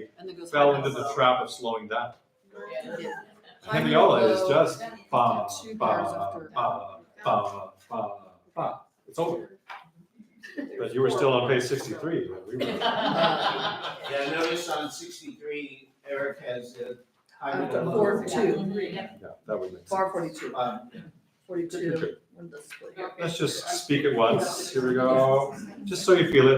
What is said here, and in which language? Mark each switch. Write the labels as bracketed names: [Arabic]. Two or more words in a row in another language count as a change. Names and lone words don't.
[English] And then goes fell back into up. the trap of slowing down. Yeah. Hemiola is just ba, Two ba, bars after. ba, ba, ba, ba. It's over. But you were still on page 63. when we were. Yeah, notice on 63, Eric has it highlighted. After 4-2, Yeah, that would make sense. bar 42, Uh, 42. When does it split? Let's just speak at once. Here we go. Just so you feel it.